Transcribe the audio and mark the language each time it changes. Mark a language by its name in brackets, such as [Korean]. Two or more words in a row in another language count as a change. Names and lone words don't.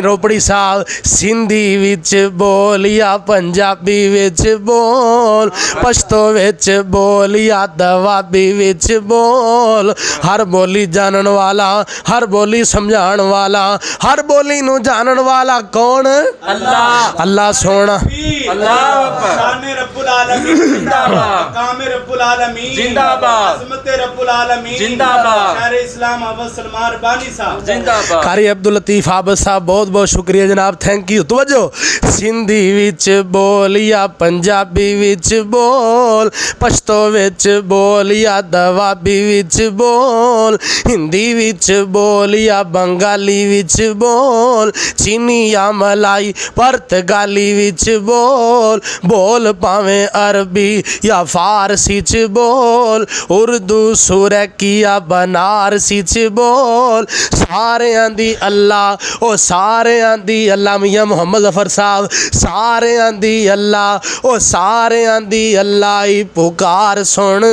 [Punjabi] روپڑی صاحب سندھی وچ بولیا پنجابی وچ بول پشتو وچ بولیا دوابی وچ بول ہر بولی جانن والا ہر بولی سمجھان والا ہر بولی نوں جانن والا کون अल्लाह اللہ سوہنا [Arabic] الله أكبر शान رب العالمين [Punjabi] जिंदाबाद [Arabic] मकाम رب العالمين [Punjabi] जिंदाबाद [Arabic] अज़मत رب العالمين [Punjabi] जिंदाबाद شہر اسلام عباس سلمان ربانی صاحب जिंदाबाद। [Urdu] قاری عبد اللطیف عابد صاحب بہت بہت شکریہ جناب [English] thank you. [Punjabi] توجہ سندھی وچ بولیا پنجابی وچ بول پشتو وچ بولیا دوابی وچ بول ہندی وچ بولیا بنگالی وچ بول چینی یا ملائی پرتگالی وچ بول بول پاویں عربی یا فارسی چ بول اردو سرائیکی یا بنارسی چ بول ساریاں دی اللہ او ساریاں دی اللہ میاں محمد ظفر صاحب ساریاں دی اللہ او ساریاں دی اللہ ہی پکار سندا